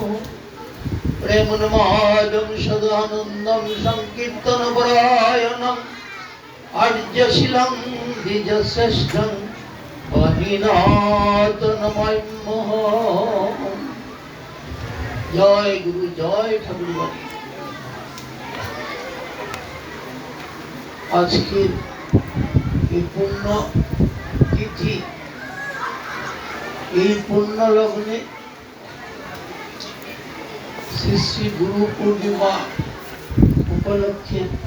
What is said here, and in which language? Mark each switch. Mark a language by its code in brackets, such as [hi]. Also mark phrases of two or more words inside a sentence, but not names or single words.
[sa] प्रेमोन्मादं सदानन्दं संकीर्तनपरायणं आर्यशीलं द्विजश्रेष्ठं वाणीनाथ नमाम्यहम्। [bn] জয় গুরু জয় ঠাকুর বাণী। আজকের এই পূর্ণ তিথি, এই পূর্ণ লগ্নে শ্রী শ্রী গুরু পূর্ণিমা উপলক্ষে